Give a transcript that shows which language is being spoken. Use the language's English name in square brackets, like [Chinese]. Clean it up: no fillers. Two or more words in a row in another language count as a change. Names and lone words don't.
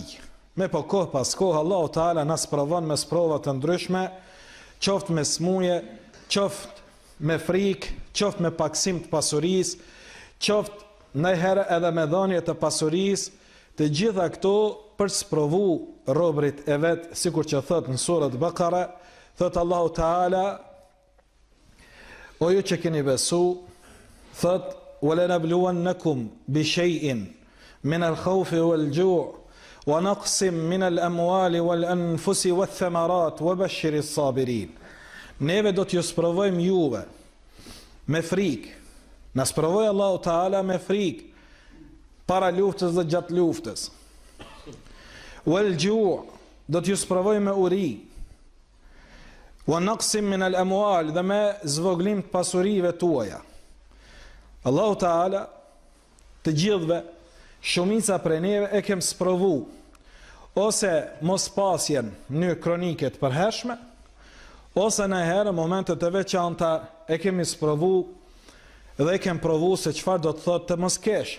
[Albanian] Me po kohë pas kohë, Allahu Teala na sprovon me sprova të ndryshme, qoftë me smuje, qoftë me frikë, qoftë me paksim të pasurisë, qoftë ndonjëherë edhe me dhënie të pasurisë, të gjitha këto për sprovu robrit e vet, sikur që thot në surën Bakara, thot Allahu Teala, o ju që keni besu, thot [Arabic] وَلَنَبْلُوَنَّكُمْ بِشَيْءٍ مِنَ الْخَوْفِ وَالْجُوعِ وَنَقْصٍ مِنَ الْأَمْوَالِ وَالْأَنْفُسِ وَالثَّمَرَاتِ وَبَشِّرِ الصَّابِرِينَ. [Albanian] Neve do t'ju sprovojmë juve me frikë. Na sprovoi Allahu Teala me frikë para luftës dhe gjatë luftës. وَالْجُوعِ do t'ju sprovojmë me uri. [Arabic] وَنَقْصٍ مِنَ الْأَمْوَالِ [Albanian] dhe me zvoglim të pasurive tuaja. Allahu Teala të gjithëve, shumica prej neve e kem sprovu ose mos pasjen në kronike të përhershme, ose në herë momentet e veçanta e kemi sprovu dhe e kem provu se çfarë do të thotë të mos kesh.